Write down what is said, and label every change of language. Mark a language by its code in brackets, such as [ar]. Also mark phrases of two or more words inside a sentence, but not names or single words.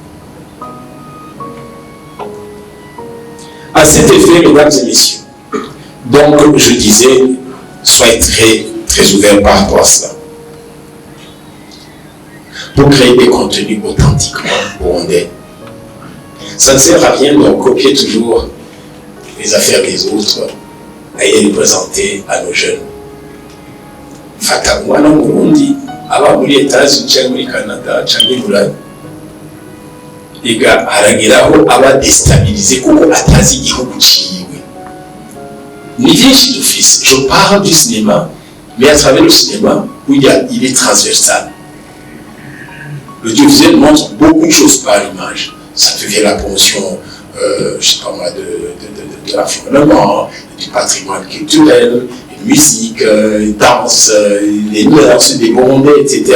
[fr] À cet effet, mesdames et messieurs, donc je disais, soyez très, très ouverts par rapport à cela. Pour créer des contenus authentiquement burundais. Ça ne sert à rien de copier toujours les affaires des autres et les présenter à nos jeunes. [rn] Fatamwana Burundi, aba muri États-Unis cyangwa muri Canada cyangwa Burayi. Ega harageraho aba déstabilisé kuko atazi igihugu ciwe. Ni byinshi dufise. [fr] Je parle du cinéma, mais à travers le cinéma, où il est transversal. L'audiovisuel montre beaucoup de choses par l'image. Ça devient la promotion, je sais pas moi, de l'environnement, du patrimoine culturel, et musique, danse, les mœurs, des Burundais, etc.